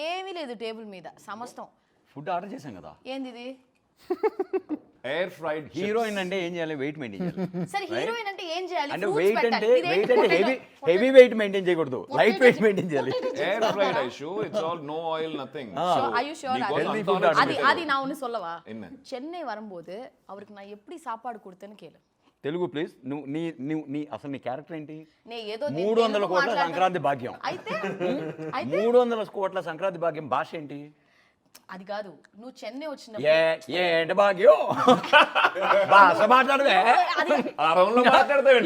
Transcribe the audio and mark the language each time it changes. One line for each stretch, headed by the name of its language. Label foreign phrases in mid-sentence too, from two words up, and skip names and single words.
Telugu: ఏమీ లేదు టేబుల్ మీద సమస్తం. ఫుడ్ ఆర్డర్ చేశాం కదా. ఏంది ఇది?
English: air fried
Telugu: హీరోయిన్ అంటే ఏం చేయాలి?
English: weight maintain
Telugu: చేయాలి. సరే హీరోయిన్ అంటే ఏం చేయాలి? అంటే
English: Fruits
Telugu: వెయిట్ పెట్టాలి. అంటే ఇదేంటి
English: heavy weight maintain
Telugu: చేయకూడదు,
English: light weight maintain
Telugu: చేయాలి.
English: air fried Aishu it's all no oil nothing. Are you sure? healthy food
Tamil: அது நான் ஒன்னு சொல்லவா? என்ன? சென்னை வரும்போது அவருக்கு நான் எப்படி சாப்பாடு கொடுத்தேன்னு கேளு.
Telugu: తెలుగు ప్లీజ్. నీ అసలు నీ క్యారెక్టర్ ఏంటి? నేను ఏదో 300 కోట్ల సంక్రాంతి భాగ్యం. అయితే 300 కోట్ల సంక్రాంతి భాగ్యం భాష ఏంటి? అది కాదు, నువ్వు చెన్నై వచ్చినప్పుడు ఏంటి భాగ్యం భాష మాట్లాడదే. ఆ రౌండ్ లో మాట్లాడతావు